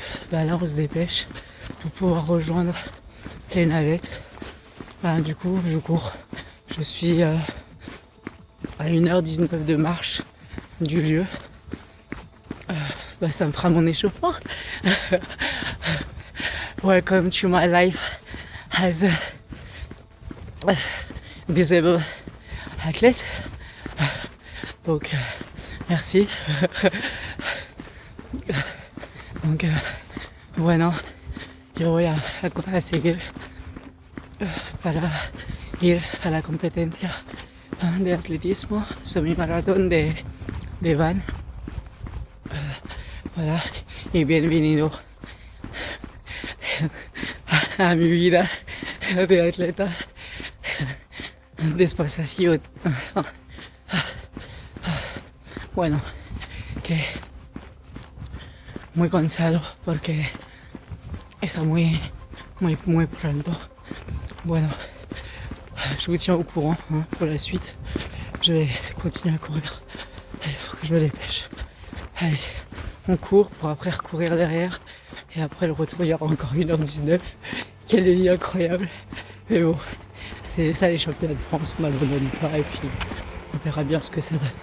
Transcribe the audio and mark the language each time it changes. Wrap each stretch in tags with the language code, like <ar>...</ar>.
<fr>Bah là on se dépêche pour pouvoir rejoindre les navettes. Bah, du coup je cours. Je suis à 1h19 de marche du lieu. Bah, ça me fera mon échauffement.</fr> <en>Welcome to my life as a disabled athlete.</en> <fr>Donc merci.</fr> <es>Donc bueno, yo voy a seguir para ir a la competencia de atletismo, semi-maratón de Van. Voilà, y bienvenido a mi vida de atleta. Después así, bueno, que muy cansado porque está muy pronto.</es> <fr>Bueno, je vous tiens au courant pour la suite. Je vais continuer à courir. Il faut que je me dépêche. Allez, on court pour après recourir derrière. Et après le retour, il y aura encore 1h19. Quelle vie incroyable. Mais bon, c'est ça les championnats de France, on n'abandonne pas et puis on verra bien ce que ça donne.</fr>